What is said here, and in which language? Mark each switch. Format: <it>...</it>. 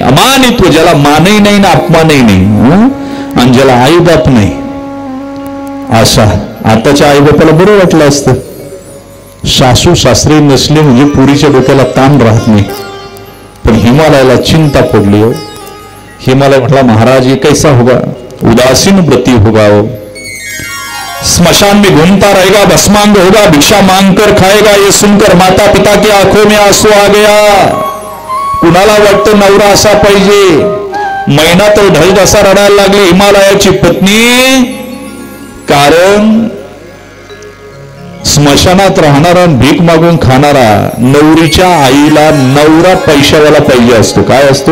<mr>अमानित्व, ज्याला मानही नाही ना अपमानही नाही, आणि ज्याला आईबाप नाही असा. आताच्या आईबापाला बरं वाटलं असतं, सासू सासरे नसले म्हणजे पुरीच्या डोक्याला ताण राहत नाही. पण हिमालयाला चिंता पडली हो. हिमालय म्हटला,</mr> <hi>महाराज ये कैसा होगा, उदासीन व्रती होगा वो, स्मशान में घूमता रहेगा, भस्मांग होगा, भिक्षा मांग कर खाएगा. ये सुनकर माता पिता की आंखों में आंसू आ गया.</hi> <mr>कुणाला वाटतं नवरा असा पाहिजे. महिना तर ढल असा रडायला लागली हिमालयाची पत्नी, कारण स्मशानात राहणारा भीक मागून खाणारा नवरीच्या आईला नवरा पैशावाला पाहिजे असतो. काय असतो?</mr>